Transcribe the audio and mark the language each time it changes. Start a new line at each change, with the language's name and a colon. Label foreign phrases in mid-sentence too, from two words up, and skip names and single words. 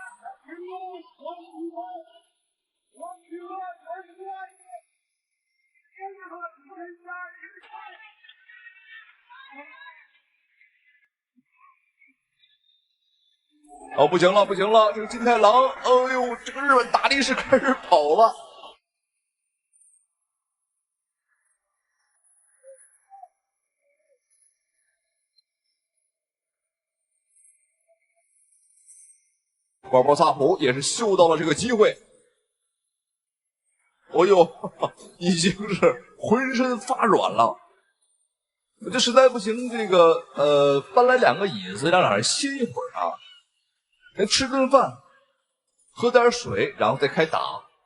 Chinese: 哦，不行了，不行了，这個金太郎，哎呦，這個日本大力士開始跑了。鮑勃薩普也是嗅到了這個機會，哦呦，已經是渾身發軟了。我這實在不行，這個搬來2個椅子，讓2人歇一會兒啊，先吃頓飯，喝點水，然後再開打。